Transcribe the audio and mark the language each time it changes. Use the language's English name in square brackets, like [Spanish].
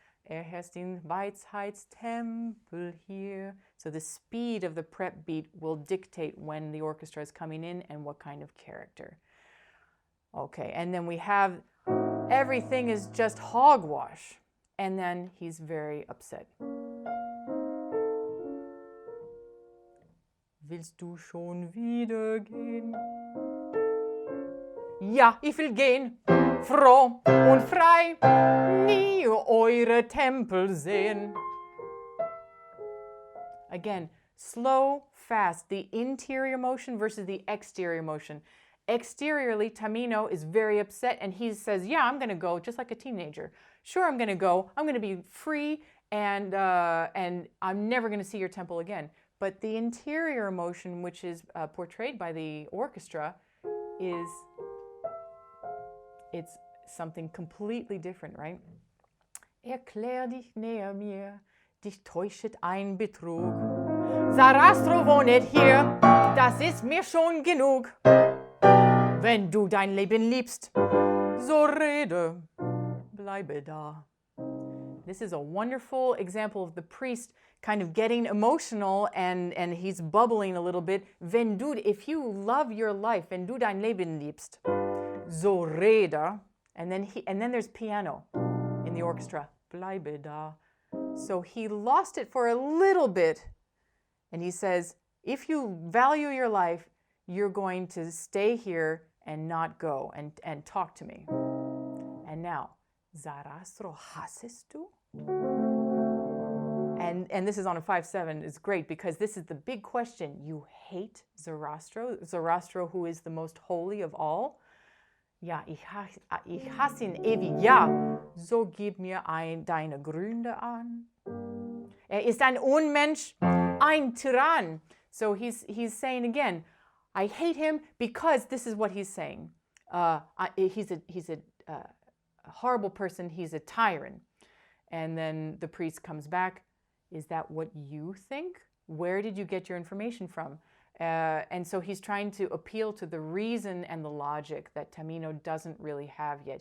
[German] Herrscht in Weisheitstempel hier. [English] So the speed of the prep beat will dictate when the orchestra is coming in and what kind of character. Okay, and then we have everything is just hogwash. And then he's very upset. [German] Willst du schon wieder gehen? Ja, ich will gehen, froh und frei, nie eure Tempel sehen. [English] Again, slow, fast, the interior motion versus the exterior motion. Exteriorly, Tamino is very upset, and he says, yeah, I'm going to go, just like a teenager. Sure, I'm going to go. I'm going to be free, and I'm never going to see your temple again. But the interior emotion, which is portrayed by the orchestra, it's something completely different, right? [German] Erklär dich näher mir, dich täuschet ein Betrug. Sarastro wohnet hier, das ist mir schon genug. Wenn du dein Leben liebst, so rede, bleibe da. [English] This is a wonderful example of the priest kind of getting emotional, and he's bubbling a little bit. [German] Wenn du, [English] if you love your life, [German] wenn du dein Leben liebst, so rede, [English] and then there's piano in the orchestra, [German] bleibe da. [English] So he lost it for a little bit, and he says, if you value your life, you're going to stay here and not go and talk to me. And now, Sarastro [German] hassest du? [English] And this is on a 5/7. It's great because this is the big question. You hate Sarastro? Sarastro, who is the most holy of all? [German] Ja, ich hasse ihn ewig. Ja, so gib mir deine Gründe an. Ist ein Unmensch, ein Tyrann. [English] So he's saying again, I hate him because this is what he's saying. He's a horrible person. He's a tyrant. And then the priest comes back. Is that what you think? Where did you get your information from? And so he's trying to appeal to the reason and the logic that Tamino doesn't really have yet.